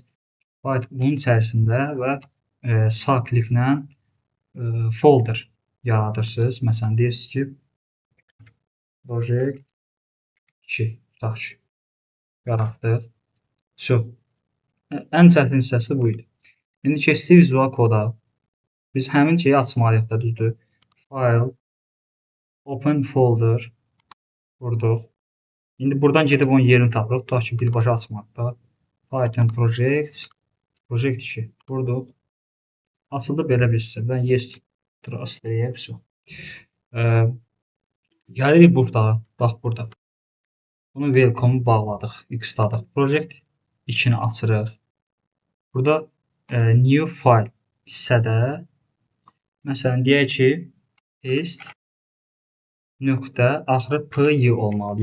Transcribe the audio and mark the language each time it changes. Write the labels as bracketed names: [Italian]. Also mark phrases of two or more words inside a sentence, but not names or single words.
[Azerbaijani] Bunun içərisində və sağ kliklə folder yaradırsınız. Məsələn deyirsiniz ki project 2 tutaq ki yaratdıq. Ən çətin hissəsi bu idi. İndi keçdik Visual Code'a. Biz həmin şeyi açmalıyıq da, düzdür? [English] File, open folder vurduq. [Azerbaijani] İndi buradan gedib onun yerini tapırıq. Tutaq ki birbaşa açmaqda. Python project 2 vurduq. Açıldı belə bir hissədən. [English] Yes trust [Azerbaijani] deyək. Gəlirik burada. Bax burada. Bunu welcome bağladıq. X-ladıq. Project 2-ni açırıq. Burada [English] new file [Azerbaijani] hissədə məsələn deyək ki test nöqtə axırı py olmalıdır.